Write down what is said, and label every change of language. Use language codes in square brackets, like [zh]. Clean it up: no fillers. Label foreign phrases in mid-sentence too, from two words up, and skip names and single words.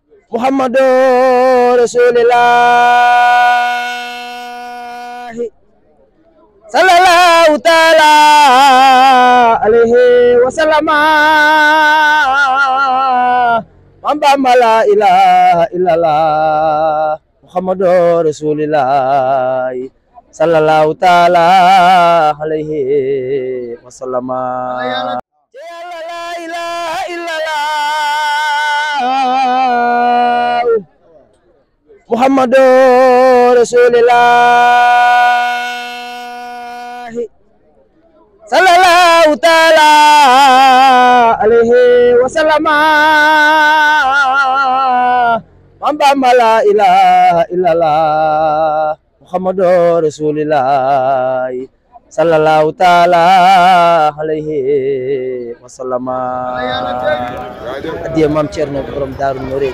[ar] محمد رسول الله صلى الله تعالى عليه وسلم. Bamba لا إله إلا الله محمد رسول الله صلى الله تعالى عليه وسلم. لا إله إلا الله محمد رسول الله صلى الله تعالى عليه وسلم. Bamba لا إله إلا الله محمد رسول الله صلى الله تعالى عليه وسلم. [wo] Adiya Maam Cerno borom Daaru Noreyni.